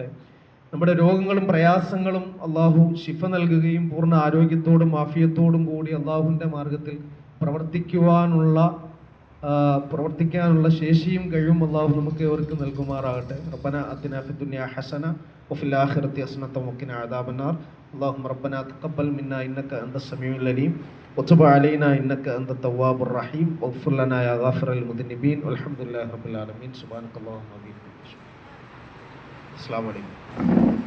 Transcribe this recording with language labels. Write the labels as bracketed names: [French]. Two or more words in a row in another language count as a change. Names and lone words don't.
[Malayalam] നമ്മുടെ രോഗങ്ങളും പ്രയാസങ്ങളും അള്ളാഹു ശിഫ നൽകുകയും പൂർണ്ണ ആരോഗ്യത്തോടും ആഫിയത്തോടും കൂടി അള്ളാഹുവിൻ്റെ മാർഗത്തിൽ പ്രവർത്തിക്കാനുള്ള ശേഷിയും കഴിവും അള്ളാഹു നമുക്ക് ഏവർക്ക് നൽകുമാറാകട്ടെ. [Arabic] ربنا آتنا في الدنيا حسنة وفي الآخرة حسنة وقنا عذاب النار. اللهم ربنا تقبل منا إنك أنت السميع العليم وتب علينا إنك أنت التواب الرحيم واغفر لنا يا غافر المذنبين والحمد لله رب العالمين. سبحانك اللهم وبحمدك. السلام عليكم.